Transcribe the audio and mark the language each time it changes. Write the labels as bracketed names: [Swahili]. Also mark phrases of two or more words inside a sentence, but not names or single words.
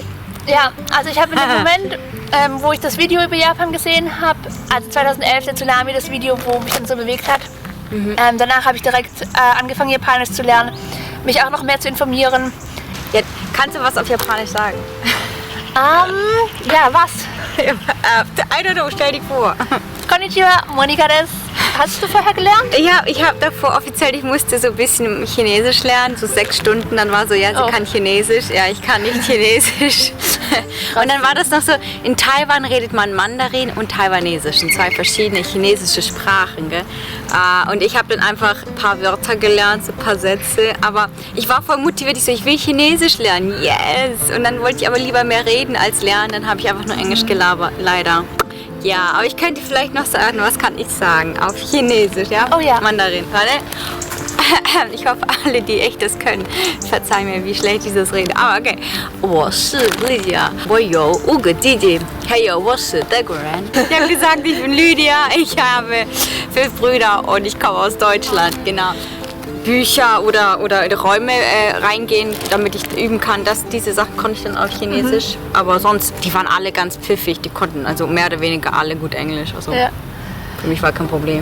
[German] Ja, also ich habe in dem Moment, wo ich das Video über Japan gesehen habe, also 2011 der Tsunami, das Video, wo mich dann so bewegt hat, danach habe ich direkt angefangen Japanisch zu lernen, mich auch noch mehr zu informieren. Ja, kannst du was auf Japanisch sagen? Ja, was? [English] I don't know, [German] stell dich vor. [Japanese] こんにちは、Monikaです. [German] Hast du vorher gelernt? Ja, ich habe davor offiziell, ich musste so ein bisschen Chinesisch lernen, so 6 Stunden, dann war so, ja, sie kann Chinesisch, ja, ich kann nicht Chinesisch. Und dann war das noch so, in Taiwan redet man Mandarin und Taiwanesisch, sind 2 verschiedene chinesische Sprachen, gell? Und ich habe dann einfach ein paar Wörter gelernt, so ein paar Sätze, aber ich war voll motiviert, ich so, ich will Chinesisch lernen, yes! Und dann wollte ich aber lieber mehr reden als lernen, dann habe ich einfach nur Englisch gelabert, leider. Ja, aber ich könnte vielleicht noch sagen, was kann ich sagen? Auf Chinesisch, ja? Oh ja. Mandarin, warte. Ich hoffe, alle, die echt das können, verzeihen mir, wie schlecht ich das rede. Aber okay. [Chinese] 我是 Lydia. 我有5个弟弟. [English] Hey, yo, [Chinese] 我是德国人. [German] Ich habe gesagt, ich bin Lydia. Ich habe 5 Brüder und ich komme aus Deutschland. Genau. Bücher oder Räume reingehen, damit ich üben kann. Diese Sachen konnte ich dann auf Chinesisch. Aber sonst, die waren alle ganz pfiffig. Die konnten also mehr oder weniger alle gut Englisch. Also für mich war kein Problem.